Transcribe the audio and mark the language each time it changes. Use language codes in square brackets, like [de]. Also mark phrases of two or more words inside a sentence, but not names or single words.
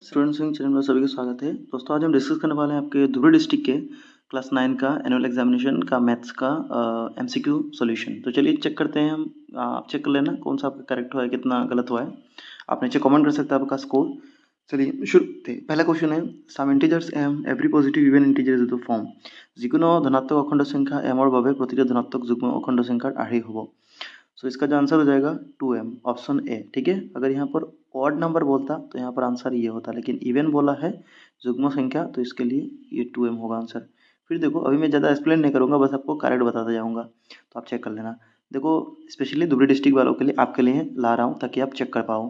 [hi] स्टूडेंट्स विंग चैनल में सभी का स्वागत है। दोस्तों आज हम डिस्कस करने वाले हैं आपके धुबरी डिस्ट्रिक्ट के क्लास 9 का [en] annual examination [hi] का मैथ्स का [en] MCQ solution. [hi] तो चलिए चेक करते हैं हम। आप चेक कर लेना कौन सा आपका करेक्ट हुआ है, कितना गलत हुआ है। आप नीचे कमेंट कर सकते हैं आपका स्कोर। चलिए शुरू करते हैं। पहला क्वेश्चन है, [en] some integers m every positive even integer is the form. [as] যিকোনো ধনাত্মক অখণ্ড সংখ্যা এমৰ বাবে প্ৰতিটো ধনাত্মক যুগ্ম অখণ্ড সংখ্যাৰ আৰ্হি হ'ব। [hi] सो इसका जो आंसर हो जाएगा 2m, [en] option A. [hi] ठीक है, अगर यहाँ पर [en] odd number [hi] बोलता तो यहाँ पर आंसर ये होता, लेकिन इवन बोला है जुग्म संख्या, तो इसके लिए ये 2m होगा आंसर। फिर देखो, अभी मैं ज़्यादा एक्सप्लेन नहीं करूँगा, बस आपको करेक्ट बताता जाऊँगा, तो आप चेक कर लेना। देखो, स्पेशली धुबरी डिस्ट्रिक्ट वालों के लिए, आपके लिए ला रहा हूँ ताकि आप चेक कर पाओ।